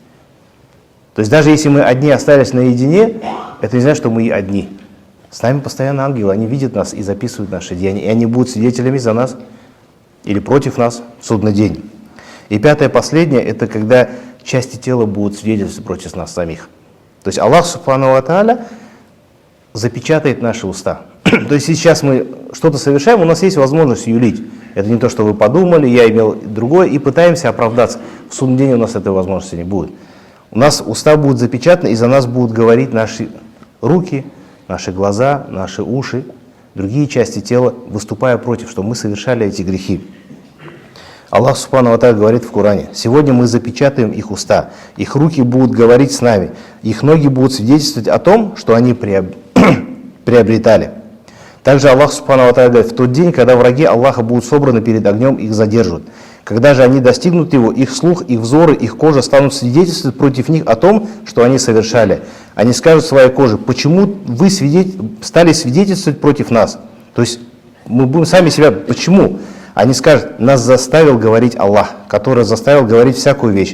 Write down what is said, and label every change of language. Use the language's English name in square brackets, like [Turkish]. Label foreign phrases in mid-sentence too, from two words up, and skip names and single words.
[Russian] То есть даже если мы одни остались наедине, это не значит, что мы одни. С нами постоянно ангелы, они видят нас и записывают наши деяния. И они будут свидетелями за нас или против нас в судный день. И пятое, последнее, это когда части тела будут свидетельствовать против нас самих. То есть Аллах [Arabic] سبحانه وتعالى [Russian] запечатает наши уста. То есть сейчас мы что-то совершаем, у нас есть возможность юлить. Это не то, что вы подумали, я имел другое, и пытаемся оправдаться. В судный день у нас этой возможности не будет. У нас уста будут запечатаны, и за нас будут говорить наши руки, наши глаза, наши уши, другие части тела, выступая против, что мы совершали эти грехи. Аллах [Arabic] سبحانه وتعالى [Russian] говорит в Коране: сегодня мы запечатаем их уста, их руки будут говорить с нами, их ноги будут свидетельствовать о том, что они приобретали. Также Аллах [Arabic] سبحانه وتعالى [Russian] говорит: в тот день, когда враги Аллаха будут собраны перед огнем, их задержат. Когда же они достигнут его, их слух, их взоры, их кожа станут свидетельствовать против них о том, что они совершали. Они скажут своей коже: почему вы стали свидетельствовать против нас? То есть мы будем сами себя, почему? Они скажут: нас заставил говорить Аллах, который заставил говорить всякую вещь.